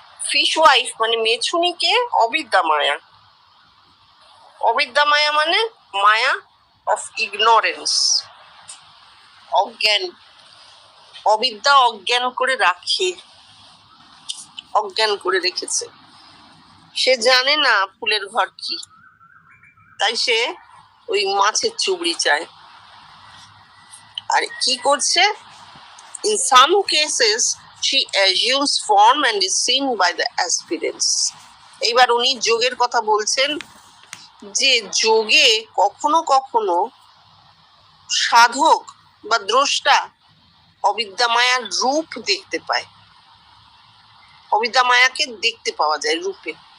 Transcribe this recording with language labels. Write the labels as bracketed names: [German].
[Bangla] Fish wife মানে মেছুনিকে অবিদ্যা মায়া, অবিদ্যা মায়া মানে [English] মায়া of ignorance, [Bangla] অজ্ঞান। অবিদ্যা অজ্ঞান করে রাখে, অজ্ঞান করে রেখেছে। সে জানে না ফুলের ঘর কি, তাই সে ওই মাছের চুবড়ি চায়। আর কি করছে? [English] In some cases she assumes form and is seen by the aspirants. [Bangla] এইবার উনি যোগের কথা বলছেন, যে যোগে কখনো কখনো সাধক বা দ্রষ্টা অবিদ্যা মায়ার রূপ দেখতে পায়, অবিদ্যা মায়াকে দেখতে পাওয়া যায় রূপে।